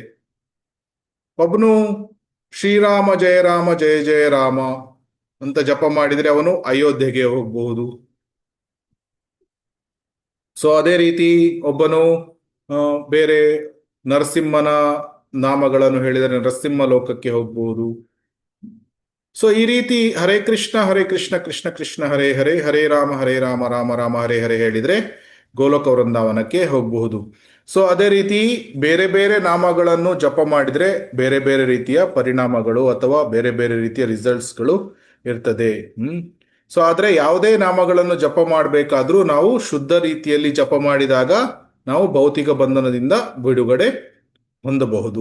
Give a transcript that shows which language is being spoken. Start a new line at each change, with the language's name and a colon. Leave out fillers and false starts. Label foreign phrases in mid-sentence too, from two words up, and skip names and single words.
Kannada: ಒಬ್ಬನು
Sanskrit: ಶ್ರೀರಾಮ ಜಯ ರಾಮ ಜಯ ಜಯ ರಾಮ
Kannada: ಅಂತ ಜಪ ಮಾಡಿದ್ರೆ ಅವನು ಅಯೋಧ್ಯೆಗೆ ಹೋಗಬಹುದು. ಸೊ ಅದೇ ರೀತಿ ಒಬ್ಬನು ಬೇರೆ ನರಸಿಂಹನ ನಾಮಗಳನ್ನು ಹೇಳಿದರೆ ನರಸಿಂಹ ಲೋಕಕ್ಕೆ ಹೋಗ್ಬಹುದು. ಸೊ ಈ ರೀತಿ
Sanskrit: ಹರೇ ಕೃಷ್ಣ ಕೃಷ್ಣ ಕೃಷ್ಣ ಹರೇ ಹರೇ, ಹರೇ ರಾಮ ರಾಮ ರಾಮ ಹರೇ ಹರೇ
Kannada: ಹೇಳಿದ್ರೆ ಗೋಲೋಕ ವೃಂದಾವನಕ್ಕೆ ಹೋಗಬಹುದು. ಸೊ ಅದೇ ರೀತಿ ಬೇರೆ ಬೇರೆ ನಾಮಗಳನ್ನು ಜಪ ಮಾಡಿದ್ರೆ ಬೇರೆ ಬೇರೆ ರೀತಿಯ ಪರಿಣಾಮಗಳು ಅಥವಾ ಬೇರೆ ಬೇರೆ ರೀತಿಯ ರಿಸಲ್ಟ್ಸ್ಗಳು ಇರ್ತದೆ. ಸೊ ಆದ್ರೆ ಯಾವುದೇ ನಾಮಗಳನ್ನು ಜಪ ಮಾಡಬೇಕಾದ್ರೂ ನಾವು ಶುದ್ಧ ರೀತಿಯಲ್ಲಿ ಜಪ ಮಾಡಿದಾಗ ನಾವು ಭೌತಿಕ ಬಂಧನದಿಂದ ಬಿಡುಗಡೆ ಹೊಂದಬಹುದು.